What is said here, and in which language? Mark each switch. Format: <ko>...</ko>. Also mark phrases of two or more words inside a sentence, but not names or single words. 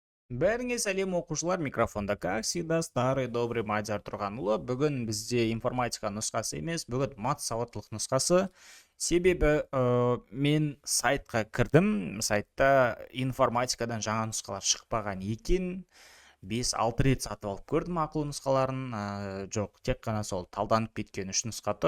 <kk>Бәріңе сәлем оқушылар, микрофонда,</kk> <ru>как всегда, старый добрый Мадияр Тұрғанұлы.</ru> <kk>Бүгін бізде информатика нұсқасы емес, бүгін мат сауаттылық нұсқасы. Себебі мен сайтқа кірдім, сайтта информатикадан жаңа нұсқалар шықпаған екен. 5-6 рет сатып алып көрдім ақылы нұсқаларын, жоқ, тек қана сол талданып кеткен 3 нұсқа тұр.</kk>